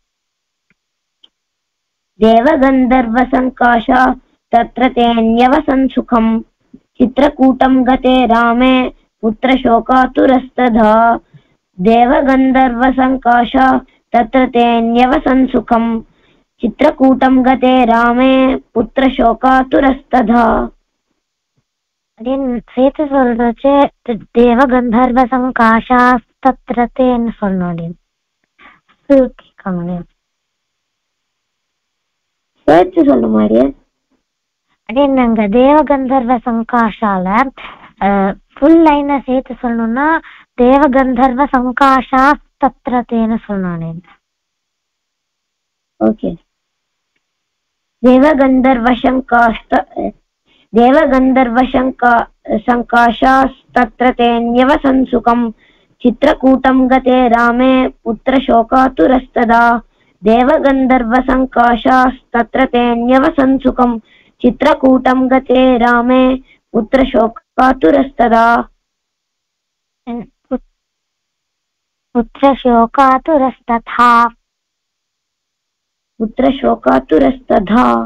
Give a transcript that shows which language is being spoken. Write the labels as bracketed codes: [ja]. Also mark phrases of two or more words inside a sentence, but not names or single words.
[sa] देवगन्धर्वसङ्काशा तत्र तेऽन्यवसन् सुखम् चित्रकूटं गते रामे पुत्रशोकातुरस्तथा देवगन्धर्वसङ्काशा तत्र तेऽन्यवसन् सुखम् चित्रकूटं गते रामे पुत्रशोकातुरस्तथा [ta] சேர்த்து சொல்றச்சு [sa] देवगन्धर्व सङ्काशास्तत्रते [ta] சொல்லணும் சேர்த்து சொல்ல மாதிரியே அதே நாங்க [sa] देवगन्धर्व सङ्काशाल [en] full line [ta] சேர்த்து சொல்லணும்னா [sa] देवगन्धर्व सङ्काशास्तत्रते [ta] சொல்லணும். ஓகே. [sa] देवगन्धर्वशङ्काशास्तत्र तेऽन्यवसन् सुखम् चित्रकूटं गते रामे पुत्रशोकातुरस्तदा देवगन्धर्वसङ्काशास्तत्र तेऽन्यवसन् सुखम् चित्रकूटं गते रामे पुत्रशोकातुरस्तदा पुत्रशोकातुरस्तथा